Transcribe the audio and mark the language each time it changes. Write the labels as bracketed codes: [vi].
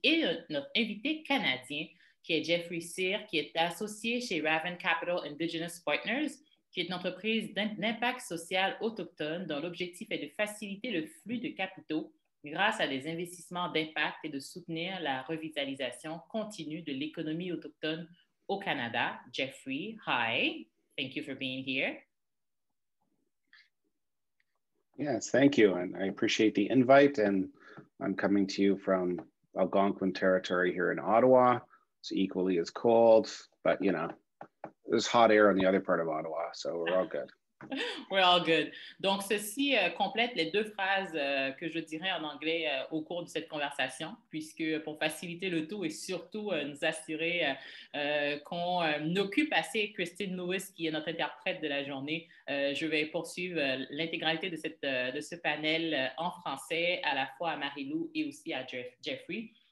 [fr] Et notre invité canadien, qui est Jeffrey Cyr, qui est associé chez Raven Capital Indigenous Partners, qui est une entreprise d'impact social autochtone dont l'objectif est de faciliter le flux de capitaux grâce à des investissements d'impact et de soutenir la revitalisation continue de l'économie autochtone au Canada. [en] Jeffrey, hi. Thank you for being here. Yes, thank you. And I appreciate the invite. And I'm coming to you from Algonquin territory here in Ottawa. It's equally as cold, but you know, there's hot air on the other part of Ottawa, so we're all good. We're all good. [fr] Donc, ceci complète les deux phrases que je dirais en anglais au cours de cette conversation, puisque pour faciliter le tout et surtout nous assurer qu'on occupe assez Christine Lewis, qui est notre interprète de la journée, je vais poursuivre l'intégralité de ce panel en français, à la fois à Marie-Lou et aussi à Jeffrey.